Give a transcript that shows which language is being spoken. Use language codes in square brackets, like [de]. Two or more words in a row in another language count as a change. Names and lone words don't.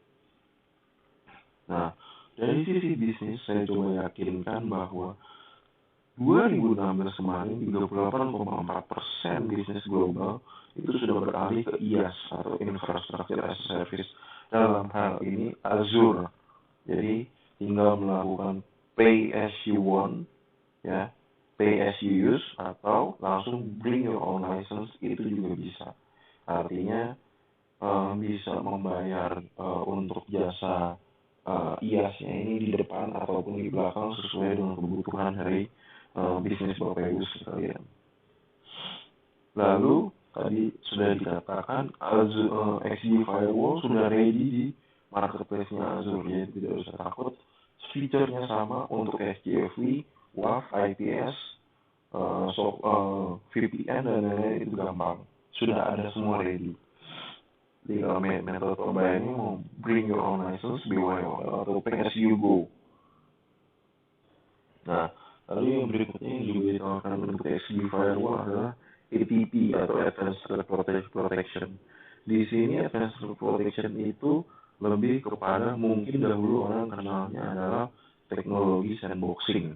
[id] Nah, dari sisi bisnis saya coba yakinkan bahwa 2016 kemarin 38,4% bisnis global itu sudah beralih ke IaaS atau [en] Infrastructure as a Service. [id] Dalam hal ini Azure. Jadi tinggal melakukan [en] pay as you want, [id] ya, [en] pay as you use, [id] atau langsung [en] bring your own license, [id] itu juga bisa. Artinya bisa membayar untuk jasa IaaS-nya ini di depan ataupun di belakang sesuai dengan kebutuhan dari bisnis Bapak Ibu sekalian. Lalu tadi sudah dikatakan XG Firewall sudah ready di marketplace-nya Azure, jadi tidak usah takut. Fiturnya sama untuk SCFV, WAF, IPS, VPN dan lain-lain, itu gampang. Sudah ada semua ready. Di metode pembayarannya mau [en] bring your own license, [id] BYOL, atau [en] pay as you go. [id] Nah, lalu yang berikutnya yang juga ditawarkan untuk XG Firewall adalah ATP atau [en] Advanced Threat Protection. [id] Di sini [en] Advanced Threat Protection [id] itu lebih kepada mungkin dahulu orang kenalnya adalah teknologi sandboxing.